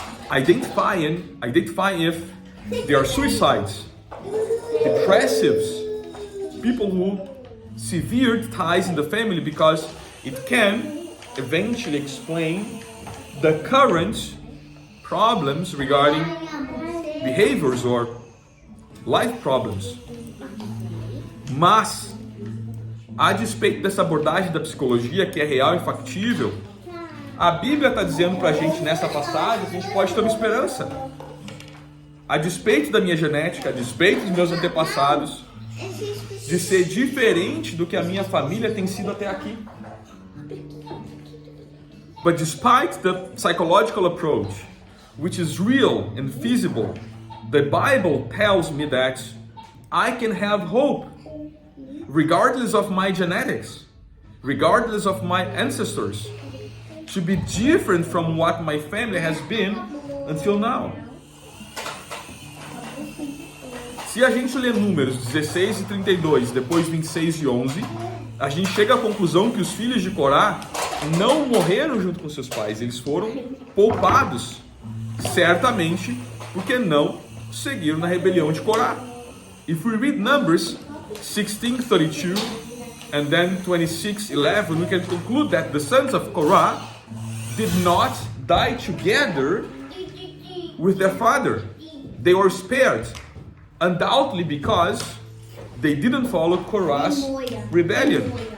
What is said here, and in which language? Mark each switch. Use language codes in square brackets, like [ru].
[en] Identify if there are suicides, depressives, people who severed ties in the family, because it can eventually explain the current problems regarding behaviors or life problems. [pt] Mas, a despeito dessa abordagem da psicologia que é real e factível, a Bíblia está dizendo para a gente nessa passagem que a gente pode ter uma esperança. A despeito da minha genética, a despeito dos meus antepassados, de ser diferente do que a minha família tem sido até aqui. [en] But despite the psychological approach, which is real and feasible, the Bible tells me that I can have hope, regardless of my genetics, regardless of my ancestors, to be different from what my family has been until now. [pt] Se a gente lê Números 16 e 32, depois 26 e 11, a gente chega à conclusão que os filhos de Corá não morreram junto com seus pais, eles foram poupados, certamente porque não seguiram na rebelião de Corá. [en] If we read Numbers 16:32 and then 26:11, we can conclude that the sons of Korah did not die together with their father. They were spared, undoubtedly because they didn't follow Korah's rebellion.